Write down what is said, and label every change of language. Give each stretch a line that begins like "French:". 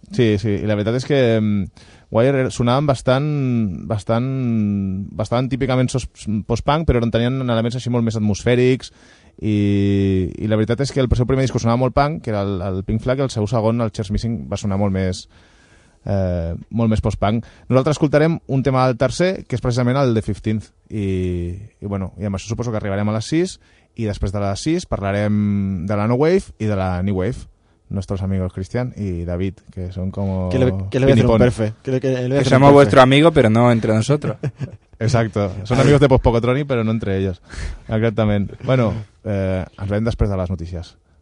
Catalan: Sí, sí, i la veritat és que Wire sonaven bastant típicament post-punk, però en tenien elements així molt més atmosfèrics i la veritat és que el seu primer disc sonava molt punk, que era el Pink Flag, i el seu segon, el Chairs Missing, va sonar molt més post-punk. Nosaltres escoltarem un tema del tercer, que és precisament el de 15th, i bueno, i amb això suposo que arribarem a les 6, i després de les 6 parlarem de la No Wave i de la New Wave,
Spanish: nuestros amigos Cristian y David, que son como... Que le voy a hacer un perfe. Que somos perfe. Vuestro amigo, pero no entre nosotros. Exacto. Son amigos de Post-Pocotroni, pero no entre ellos. Exactamente.
Catalan: Bueno, ens veiem després de les notícies.